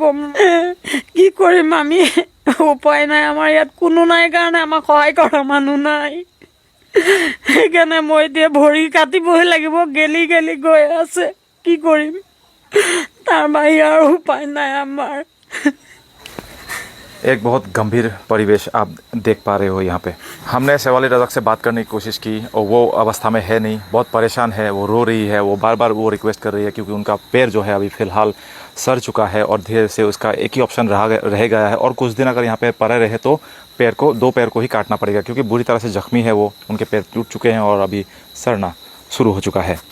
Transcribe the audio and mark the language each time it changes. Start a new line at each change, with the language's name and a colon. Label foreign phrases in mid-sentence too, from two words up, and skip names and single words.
Assamese: কি কৰিম আমি, উপায় নাই। আমাৰ ইয়াত কোনো নাই কাৰণে আমাক সহায় কৰা মানুহ নাই। সেইকাৰণে মই এতিয়া ভৰি কাটিবই লাগিব, গেলি গৈ আছে। কি কৰিম, তাৰ বাহিৰে আৰু উপায় নাই আমাৰ।
Hindi: एक बहुत गंभीर परिवेश आप देख पा रहे हो यहाँ पे। हमने शेवाली रजाक से बात करने की कोशिश की और वो अवस्था में है नहीं, बहुत परेशान है, वो रो रही है, वो बार बार वो रिक्वेस्ट कर रही है क्योंकि उनका पैर जो है अभी फ़िलहाल सड़ चुका है और धीरे से उसका एक ही ऑप्शन रह गया है और कुछ दिन अगर यहाँ पे पड़े रहे तो 2 पैर को ही काटना पड़ेगा क्योंकि बुरी तरह से जख्मी है वो, उनके पैर टूट चुके हैं और अभी सड़ना शुरू हो चुका है।